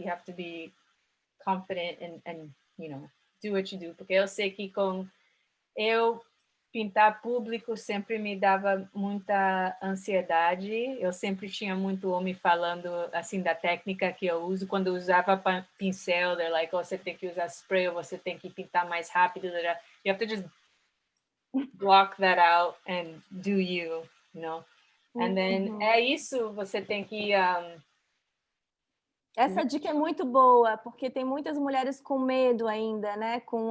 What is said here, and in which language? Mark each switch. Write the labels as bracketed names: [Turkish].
[English] You have to be confident and do what you do. [Portuguese] Porque eu sei que eu pintar público sempre me dava muita ansiedade. Eu sempre tinha muito homem falando assim da técnica que eu uso. Quando eu usava pincel, [English] they're like, [Portuguese] você tem que usar spray, ou você tem que pintar mais rápido. [English] You have to just block that out and do you know. And then [Portuguese] isso, você tem que essa dica é muito boa, porque tem muitas mulheres com medo ainda, né?